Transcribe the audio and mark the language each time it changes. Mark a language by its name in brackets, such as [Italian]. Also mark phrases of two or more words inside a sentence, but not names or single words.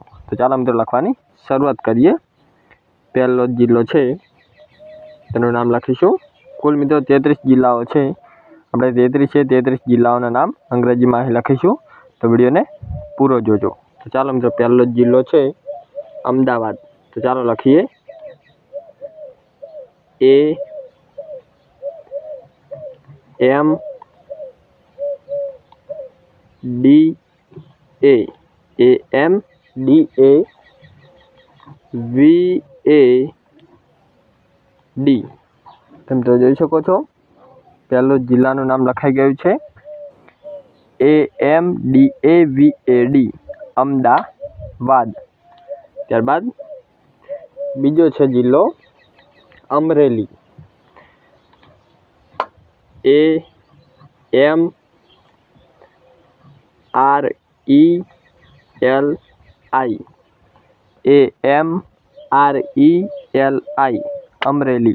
[Gujarati] તો ચાલો મિત્રો લખવાની શરૂઆત કરીએ। પહેલો જિલ્લો છે તેનું નામ લખીશું। કુલ મિત્રો 33 જિલ્લાઓ છે, આપણે 33 જિલ્લાઓના નામ અંગ્રેજી માં લખીશું। તો વિડિયો ને પૂરો જોજો। તો ચાલો મિત્રો પહેલો જિલ્લો છે અમદાવાદ। તો ચાલો લખીએ A M D A M D A V A D। તમે તો જોઈ શકો છો પહેલો જિલ્લાનું નામ લખાઈ ગયું છે AMDAVAD અમદાવાદ। ત્યારબાદ બીજો છે જિલ્લો અમરેલી AMRELI અમરેલી।